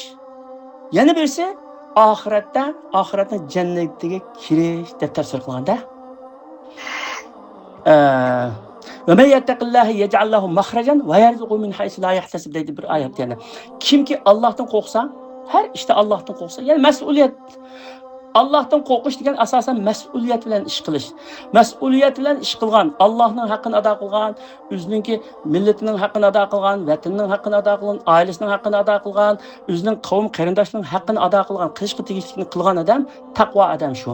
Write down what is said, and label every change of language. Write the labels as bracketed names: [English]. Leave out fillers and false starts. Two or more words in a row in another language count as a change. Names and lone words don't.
[Uzbek] Yana birisi oxiratning jannatiga kirish deb tafsir qilganda. [Arabic] ومن يتق الله يجعل له مخرجا ويرزقه من حيث لا يحتسب [Uzbek] deydi bir oyat yana. Kimki Allohdan qo'rqsa, her işte Allohdan qo'rqsa, yani mas'uliyat. Allohdan qo'rqish degan asosan mas'uliyat bilan ish qilish. Mas'uliyat bilan ish qilgan, Allohning haqqini ado qilgan, o'zining millatining haqqini ado qilgan, vatanining haqqini ado qilgan, oilasining haqqini ado qilgan, o'zining qavm qarindoshining haqqini ado qilgan, qilishga tegishlikni qilgan odam taqvo odam shu.